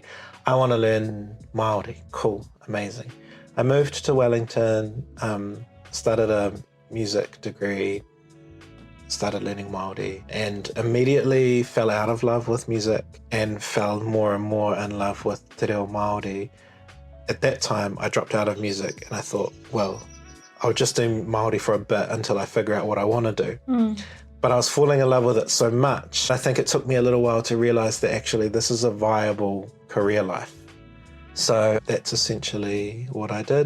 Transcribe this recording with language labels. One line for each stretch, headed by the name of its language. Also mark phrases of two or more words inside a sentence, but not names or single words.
English: I want to learn Māori. Cool, amazing. I moved to Wellington, started a music degree, started learning Māori, and immediately fell out of love with music and fell more and more in love with te reo Māori. At that time, I dropped out of music and I thought, well, I'll just do Māori for a bit until I figure out what I want to do. But I was falling in love with it so much. I think it took me a little while to realize that actually this is a viable career life. So that's essentially what I did.